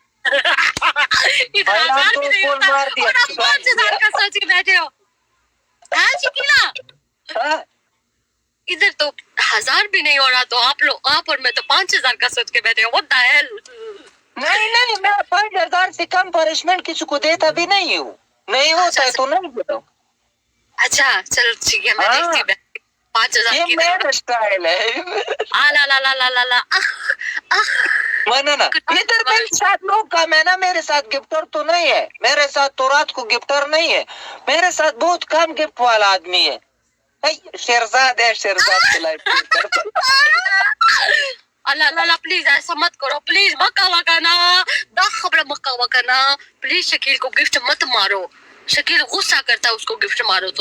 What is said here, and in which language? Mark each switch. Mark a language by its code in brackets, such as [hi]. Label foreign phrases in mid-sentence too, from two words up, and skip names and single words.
[hi] इधर मार दिया 5000 का सोच के बैठे हो हाँ शिकीला इधर तो 1000 भी नहीं हो रहा तो आप और मैं तो 5000 का सोच के बैठे हो [en] what the hell [hi] नहीं मैं 5000 से कम पनिशमेंट किसी को देता भी नहीं हूँ नहीं होता है तो नहीं देता अच्छा चलो ठीक है मैं देखती हूँ 5000 ये मेरा स्टाइल है ला ला ला ला ला ला माना ना इधर मेरे साथ लोग कम है ना मेरे साथ गिफ्टर तो नहीं है मेरे साथ तो रात को गिफ्टर नहीं है मेरे साथ बहुत कम गिफ्ट वाला आदमी है शेरजाद है शेरजाद के लाइफ अल्लाह अल्लाह प्लीज ऐसा मत करो प्लीज मक्का वकाना दा खबर मक्का वकाना प्लीज शकील को गिफ्ट मत मारो शकील गुस्सा करता है उसको गिफ्ट मारो तो